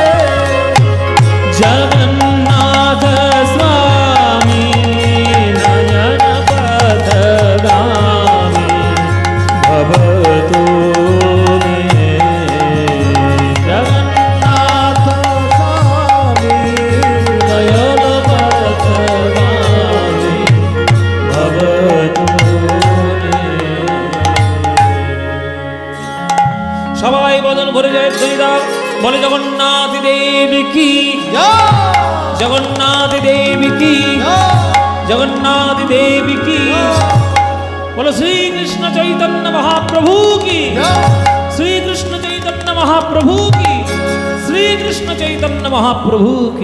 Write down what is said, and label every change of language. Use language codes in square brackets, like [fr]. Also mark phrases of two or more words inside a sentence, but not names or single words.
[sa] जगन्नाथ स्वामी नयनपथगामी भवतु मे। जगन्नाथ स्वामी नयनपथगामी भवतु मे। [bn] সবাই বদন ভরে যায় দাও, বলে জগন্নাথ দেবী কি, জগন্নাথ দেবী কি, জগন্নাথ দেবী কি। বলো শ্রীকৃষ্ণ চৈতন্য মহাপ্রভু কি, শ্রীকৃষ্ণ চৈতন্য মহাপ্রভু কি, শ্রীকৃষ্ণ চৈতন্য মহাপ্রভু কি।